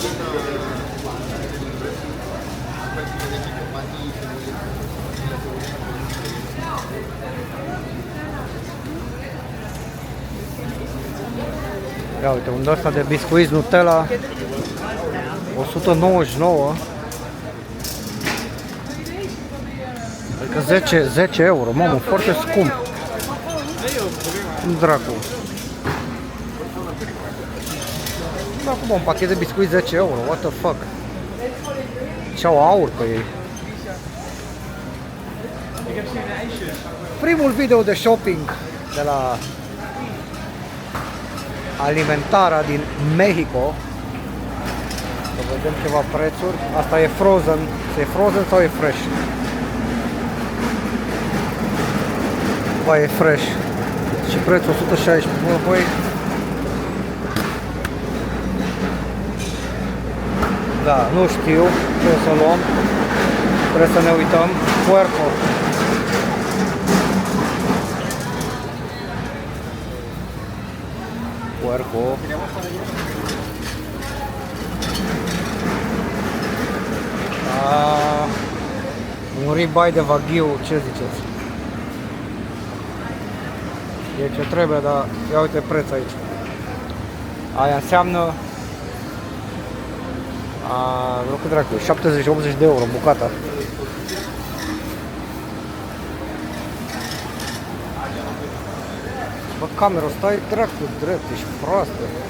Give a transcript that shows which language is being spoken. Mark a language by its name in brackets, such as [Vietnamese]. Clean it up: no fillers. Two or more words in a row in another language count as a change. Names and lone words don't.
[Romanian] Ia uite, un ăsta de biscuiți Nutella 199. Adică 10 euro, mamă, foarte scump. Dracu. Acum un pachet de biscuiți 10 euro, [English] what the fuck. [Romanian] Ce-au aur pe ei. Primul video de shopping de la Alimentara din Mexico. Să vedem ceva prețuri. Asta e frozen. E frozen sau e fresh? Ba, e fresh. Și prețul 116. Băi, da, nu știu ce o să luăm. Trebuie să ne uităm. [Spanish] Puerco. Puerco. [Romanian] Un ribeye de Wagyu, ce ziceți? E ce trebuie, dar ia uite preț aici. Aia înseamnă vreau cu dracu, 70-80 de euro bucata. Bă, camera, stai dracu drept, ești proastă.